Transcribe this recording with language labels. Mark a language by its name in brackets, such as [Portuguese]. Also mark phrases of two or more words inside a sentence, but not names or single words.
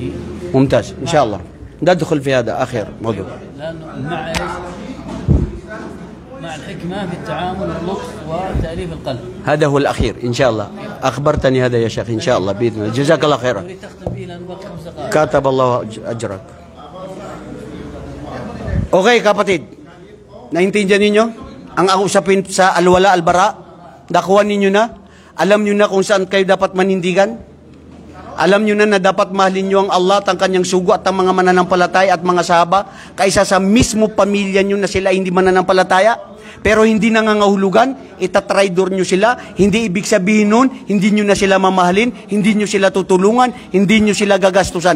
[Arabic] ممتاز إن شاء الله ندخل في هذا آخر موضوع. لأنه مع إيش؟ مع الحكمة في التعامل واللطف وتأليف القلب. هذا هو الأخير إن شاء الله. أخبرتني هذا يا شيخ إن شاء الله بإذن الله. جزاك الله خيرا. أريد تختم به لأن بقي 5 دقائق. كتب الله أجرك. [Filipino] Okay kapatid, naintindihan ninyo? Ang usapin sa [Arabic] الولاء والبراء, [Filipino] nakuha ninyo na? Alam nyo na kung saan kayo dapat manindigan? Alam nyo na dapat mahalin nyo ang Allah at ang kanyang sugo at ang mga mananampalataya at mga sahaba kaysa sa mismo pamilya nyo na sila hindi mananampalataya? Pero hindi nangangahulugan, itatraidor nyo sila, hindi ibig sabihin nun, hindi nyo na sila mamahalin, hindi nyo sila tutulungan, hindi nyo sila gagastusan.